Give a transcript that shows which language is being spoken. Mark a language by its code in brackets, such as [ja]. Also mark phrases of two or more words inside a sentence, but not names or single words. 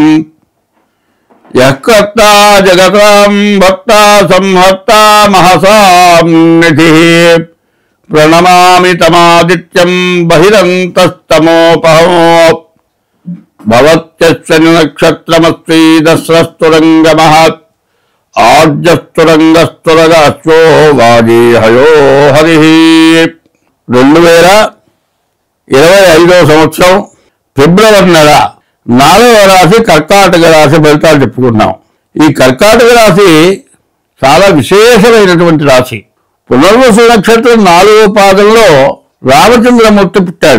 [sa] यः कर्ता जगतां भक्ता संहर्ता महसां निधिः प्रणमामि तमादित्यं बहिरन्तस्तमोपहमो भवत्यस्य नक्षत्रमस्ति दस्रस्तुरङ्गमः आद्यस्तुरङ्गस्तुरगाश्वो वाजीहयो हरिः। [te] 2025 సంవత్సరం ఫిబ్రవరి నెల 4వ రాశి కర్కాటక రాశి ఫలితాలు చెప్పుకున్నాం. ఈ కర్కాటక రాశి చాలా విశేషమైనటువంటి రాశి. పునర్వసు నక్షత్రం 4వ పాదంలో రామచంద్రమూర్తి పుట్టాడు.